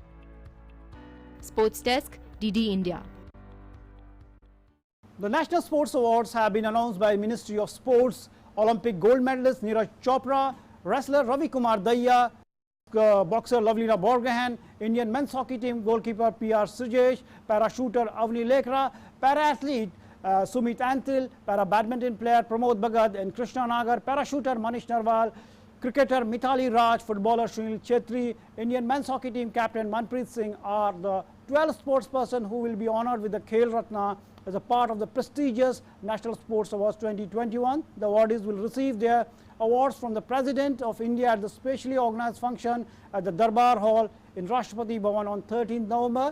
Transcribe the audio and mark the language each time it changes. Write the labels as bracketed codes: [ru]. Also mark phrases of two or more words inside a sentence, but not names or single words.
[en] Sports Desk, DD India. The National Sports Awards have been announced by Ministry of Sports. Olympic gold medalist Neeraj Chopra, wrestler Ravi Kumar Daya, boxer Lovelina Borgohain, Indian men's hockey team goalkeeper PR Sujesh, parachuter Avni Lekra, para-athlete Sumit Antil, para-badminton player Pramod Bhagat and Krishna Nagar, parachuter Manish Narwal, cricketer Mithali Raj, footballer Sunil Chetri, Indian men's hockey team captain Manpreet Singh are the 12 sportspersons who will be honored with the Khel Ratna as a part of the prestigious National Sports Awards 2021. The awardees will receive their awards from the President of India at the specially organized function at the Darbar Hall in Rashtrapati Bhavan on 13th November.